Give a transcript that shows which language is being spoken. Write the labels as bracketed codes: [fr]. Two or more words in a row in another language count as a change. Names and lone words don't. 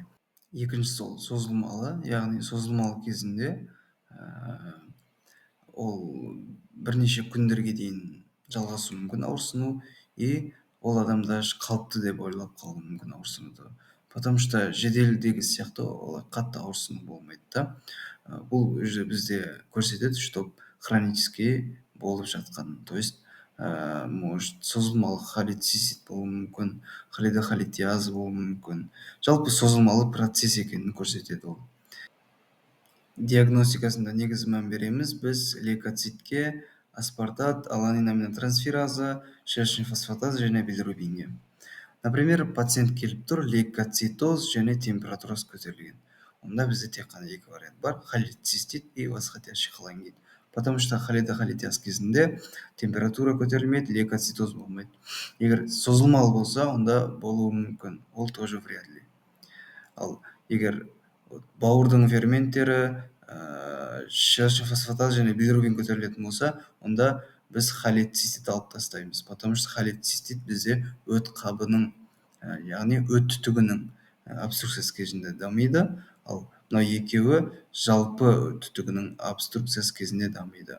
[kk] Екіншісі ол созылмалы, яғни созылмалы кезінде ол бірнеше күндерге дейін жалғасуы мүмкін ауырсыну, и ол адамда қалыпты деп ойлап қалуы мүмкін ауырсынуды. [ru] Потому что [kk] жеделдегі сияқты олай қатты ауырсыну болмайды да. Бұл бізде көрсетеді, [ru] чтоб хронический [kk] болып жатқан. [ru] То есть может [kk] созылмалы холецистит болуы мүмкін, холедохолитиаз болуы мүмкін. Жалпы созылмалы процесс екенін көрсетеді ол. Диагностикасында негізі мән береміз біз лейкоцитке, аспартат, аланин аминотрансфераза, шершень фосфатаза және билирубинге. Например, пациент келіп тұр, лейкоцитоз және температурасы көтерілген. Онда бізде тек қана екі вариант бар: [ru] холецистит и восходящий холангит. Потому что [kk] холедохолитиаз кезінде температура көтерілмейді, лейкоцитоз болмайды. Егер созылмалы болса, онда болуы мүмкін, ол [ru] тоже вряд ли. [kk] Ал егер бауырдың ферменттері, шершень фосфатаза және билирубин көтерілетін болса, онда біз холецистит алып тастаймыз. [ru] Потому что [kk] холецистит бізде өт қабының, яғни өт түтігінің обструкциясы кезінде дамиды, ал мынау екеуі жалпы түтігінің обструкциясы кезінде дамиды.